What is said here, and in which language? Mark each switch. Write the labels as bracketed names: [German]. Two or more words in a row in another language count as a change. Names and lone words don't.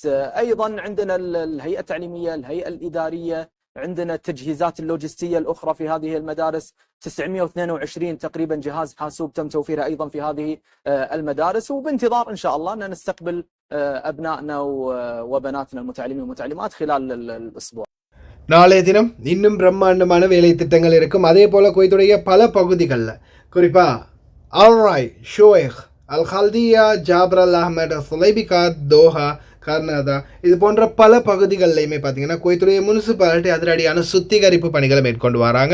[Arabic] أيضا عندنا الهيئة التعليمية، الهيئة الإدارية، عندنا التجهيزات اللوجستية الأخرى في هذه المدارس، 922 تقريبا جهاز حاسوب تم توفيرها أيضا في هذه المدارس، وبانتظار إن شاء الله أن نستقبل أبنائنا وبناتنا المتعلمين والمتعلمات خلال الأسبوع. [Tamil] நாளைய தினம் இன்னும் பிரம்மாண்டமான வேலை திட்டங்கள் இருக்கும். அதே போல் குவைத்துடைய பல பகுதிகளில் குறிப்பாக அல்ராய், ஷோயக், அல் ஹல்தியா, ஜாபர் அல் அஹ்மத், சுலைபிகா, தோஹா, கர்நாதா, இது போன்ற பல பகுதிகளிலையுமே பார்த்தீங்கன்னா குவைத்துடைய முனிசிபாலிட்டி அதிரடியான சுத்திகரிப்பு பணிகளை மேற்கொண்டு வராங்க.